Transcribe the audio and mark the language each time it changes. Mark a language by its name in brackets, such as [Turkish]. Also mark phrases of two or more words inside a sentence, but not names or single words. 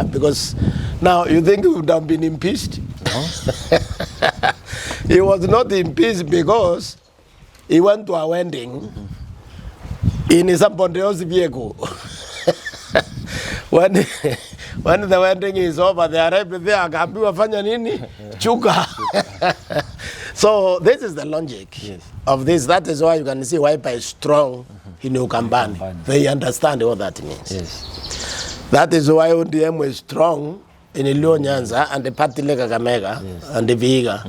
[English] Because now you think he would have been impeached? No. He was not impeached because he went to a wedding in somebody else's vehicle. When the wedding is over, they arrive there, [Swahili] akaambiwa fanya nini? Chuka. [English] So this is the logic of this. That is why you can see Wiper is strong in Ukambani. They understand what that means. Yes. That is why ODM is strong in Iluo Nyanza and the party like Kakamega and the Vihiga.